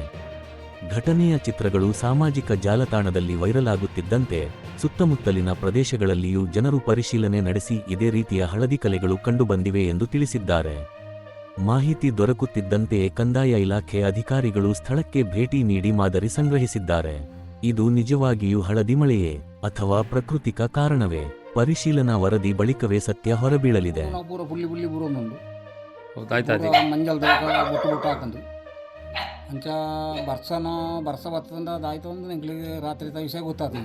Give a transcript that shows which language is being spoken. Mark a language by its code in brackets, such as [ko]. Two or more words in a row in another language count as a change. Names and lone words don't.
[kn] ಘಟನೆಯ ಚಿತ್ರಗಳು ಸಾಮಾಜಿಕ ಜಾಲತಾಣದಲ್ಲಿ ವೈರಲ್ ಆಗುತ್ತಿದ್ದಂತೆ ಸುತ್ತಮುತ್ತಲಿನ ಪ್ರದೇಶಗಳಲ್ಲಿಯೂ ಜನರು ಪರಿಶೀಲನೆ ನಡೆಸಿ ಇದೇ ರೀತಿಯ ಹಳದಿ ಕಲೆಗಳು ಕಂಡುಬಂದಿವೆ ಎಂದು ತಿಳಿಸಿದ್ದಾರೆ. ಮಾಹಿತಿ ದೊರಕುತ್ತಿದ್ದಂತೆಯೇ ಕಂದಾಯ ಇಲಾಖೆ ಅಧಿಕಾರಿಗಳು ಸ್ಥಳಕ್ಕೆ ಭೇಟಿ ನೀಡಿ ಮಾದರಿ ಸಂಗ್ರಹಿಸಿದ್ದಾರೆ. ಇದು ನಿಜವಾಗಿಯೂ ಹಳದಿ ಮಳೆಯೇ ಅಥವಾ ಪ್ರಾಕೃತಿಕ ಕಾರಣವೇ? ಪರಿಶೀಲನಾ ವರದಿ ಬಳಿಕವೇ ಸತ್ಯ ಹೊರಬೀಳಲಿದೆ. [tcy] ಅಂಚ ಬರ್ಸ [kn] ಬರ್ತದಂದ ಅದಾಯ್ತು ಒಂದು ನೆಂಗ್ಲಿಗೆ ರಾತ್ರಿ ವಿಷಯ ಗೊತ್ತಾಗ್ತದೆ.